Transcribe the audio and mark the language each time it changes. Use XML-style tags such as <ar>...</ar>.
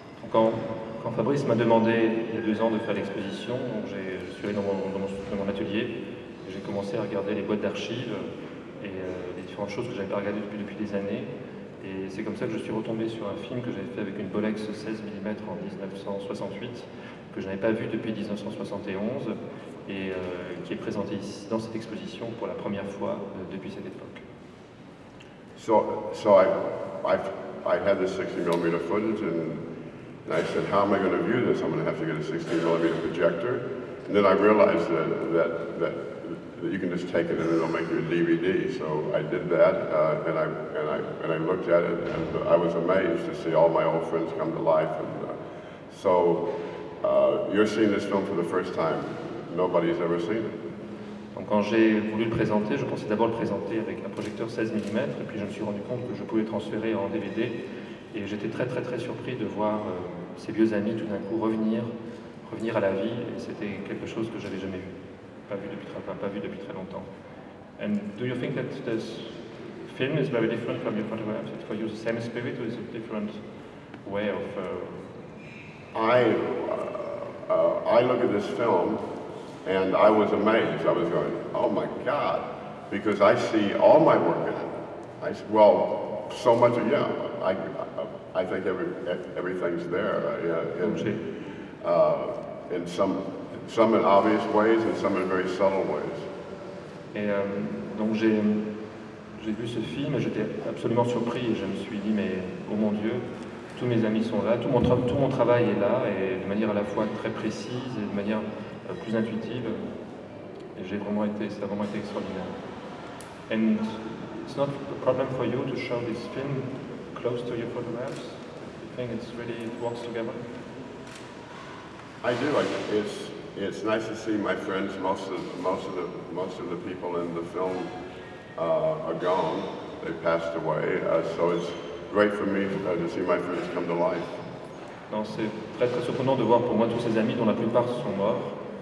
<fr>Quand Fabrice m'a demandé il y a 2 ans de faire l'exposition, je suis allé dans mon atelier, j'ai commencé à regarder les boîtes d'archives et les différentes choses que j'avais pas regardées depuis des années. Et c'est comme ça que je suis retombé sur un film que j'avais fait avec une Bolex 16mm en 1968, que je n'avais pas vu depuis 1971 et qui est présenté ici, dans cette exposition pour la première fois depuis cette époque.</fr> <en>So I had this 60mm footage and I said, how am I going to view this? I'm going to have to get a 60mm projector. And then I realized that you can just take it and it'll make your DVD. So I did that and I looked at it and I was amazed to see all my old friends come to life. So you're seeing this film for the first time. Nobody's ever seen it.</en> <fr>Donc quand j'ai voulu le présenter, je pensais d'abord le présenter avec un projecteur 16mm, et puis je me suis rendu compte que je pouvais transférer en DVD. Et j'étais très très très surpris de voir ces vieux amis tout d'un coup revenir à la vie. Et c'était quelque chose que j'avais jamais vu, pas vu depuis très longtemps.</fr> <en>And do you think that this film is very different from your photographs? It's for you the same spirit or is it a different way of... I look at this film. And I was amazed. I was going, oh my God, because I see all my work in it. I said, well, so much of, yeah, I think everything's there. In some in obvious ways and some in very subtle ways.</en> <fr>Et donc j'ai vu ce film et j'étais absolument surpris. Je me suis dit, mais oh mon Dieu, tous mes amis sont là, tout mon travail est là, et de manière à la fois très précise et de manière plus intuitive, et ça a vraiment été extraordinaire.</fr> <en>And it's not a problem for you to show this film close to your photographs? You think it's really, it works together? I do. It's nice to see my friends. Most of the people in the film are gone. They passed away. So it's great for me to see my friends come to life.</en> <fr>Non, c'est très très surprenant de voir pour moi tous ces amis dont la plupart sont morts.</fr>